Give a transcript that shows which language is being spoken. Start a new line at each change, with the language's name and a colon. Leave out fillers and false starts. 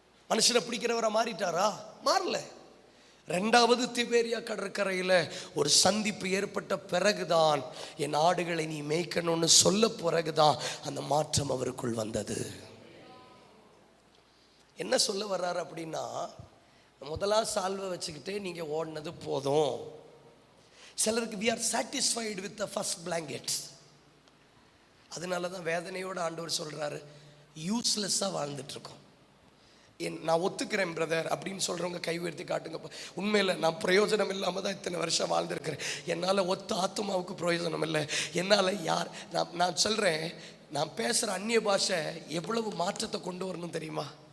Tamil: மனுஷனை பிடிக்கிறவரை மாறிட்டாரா? மாறல. இரண்டாவது திபேரியா கடற்கரையில் ஒரு சந்திப்பு ஏற்பட்ட பிறகுதான், என் ஆடுகளை நீ மேய்க்கணும்னு சொல்ல பிறகுதான் அந்த மாற்றம் அவருக்குள் வந்தது. என்ன சொல்ல வர்றாரு அப்படின்னா, முதலா சால்வை வச்சுக்கிட்டே நீங்க ஓடினது போதும். சிலருக்கு
English: we are satisfied with the first blanket.
Tamil: அதனால தான் வேதனையோட ஆண்டவர் சொல்றாரு, யூஸ்லெஸ்ஸாக வாழ்ந்துட்டு இருக்கோம். நான் ஒத்துக்கிறேன் பிரதர் அப்படின்னு சொல்றவங்க கை உயர்த்தி காட்டுங்க. உண்மையில நான் பிரயோஜனம் இல்லாம தான் இத்தனை வருஷம் வாழ்ந்திருக்கிறேன். என்னால ஒத்த ஆத்மாவுக்கு பிரயோஜனம் இல்லை. என்னால யார் நான் சொல்றேன், நான் பேசுற அந்நிய பாஷை எவ்வளவு மாற்றத்தை கொண்டு வரணும் தெரியுமா?